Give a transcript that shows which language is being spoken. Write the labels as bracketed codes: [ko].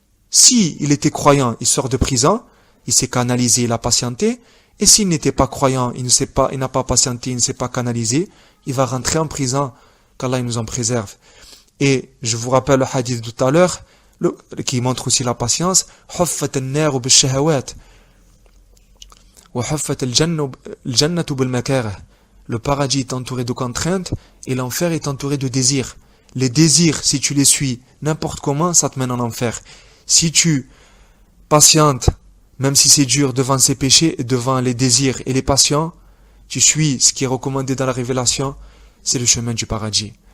[fr] Si il était croyant, il sort de prison, il s'est canalisé, il a patienté. Et s'il n'était pas croyant, il n'a pas patienté, il ne s'est pas canalisé, il va rentrer en prison, qu'Allah nous en préserve. Et je vous rappelle le hadith de tout à l'heure, qui montre aussi la patience. [ar] حفت النار بالشهوات وحفت الجنة بالمكاره. [fr] Le paradis est entouré de contraintes et l'enfer est entouré de désirs. Les désirs, si tu les suis n'importe comment, ça te mène en enfer. Si tu patientes, même si c'est dur devant ces péchés, devant les désirs et les passions, tu suis ce qui est recommandé dans la révélation, c'est le chemin du paradis.